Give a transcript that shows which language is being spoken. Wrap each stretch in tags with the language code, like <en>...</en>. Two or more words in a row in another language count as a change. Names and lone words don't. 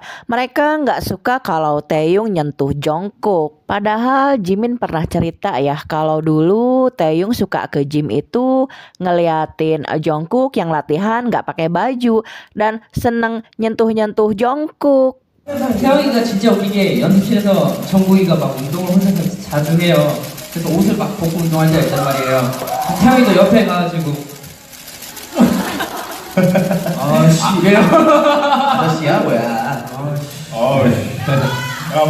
<id>Mereka nggak suka kalau Taeyong nyentuh Jungkook. Padahal Jimin pernah cerita ya kalau dulu Taeyong suka ke gym itu ngeliatin Jungkook yang latihan nggak pakai baju dan seneng nyentuh-nyentuh Jungkook.</id> <ko>태영이가 진짜 웃긴 게 연습실에서 정국이가 막 운동을 혼자 자주 해요. 그래서 옷을 막 벗고 운동할 때가 있단 말이에요. 태영이도 옆에 가가지고 아씨 이래요. 아저씨야 뭐야? 야</ko>